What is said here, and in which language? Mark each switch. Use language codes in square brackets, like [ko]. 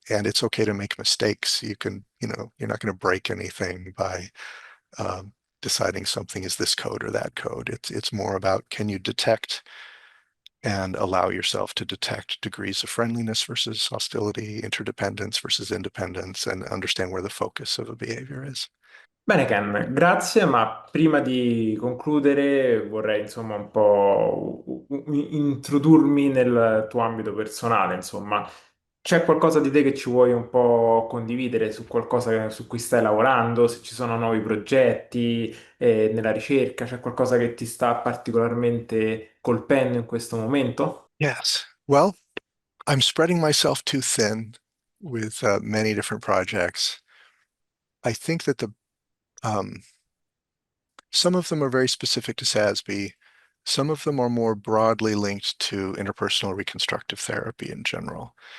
[en] And it's okay to make mistakes. You can, you're not going to break anything by um, deciding something is this code or that code. It's more about, can you detect and allow yourself to detect degrees of friendliness versus hostility, interdependence versus independence, and understand where the focus of a behavior is. [it] Bene Ken, grazie, ma prima di concludere vorrei insomma un po' introdurmi nel tuo ambito personale, insomma. C'è qualcosa di te che ci vuoi un po' condividere su qualcosa su cui stai lavorando, se ci sono nuovi progetti, nella ricerca, c'è qualcosa che ti sta particolarmente colpendo in questo momento? [en] Yes. Well, I'm spreading myself too thin with many different projects. I think that the um, some of them are very specific to SASB. Some of them are more broadly linked to interpersonal reconstructive therapy in general.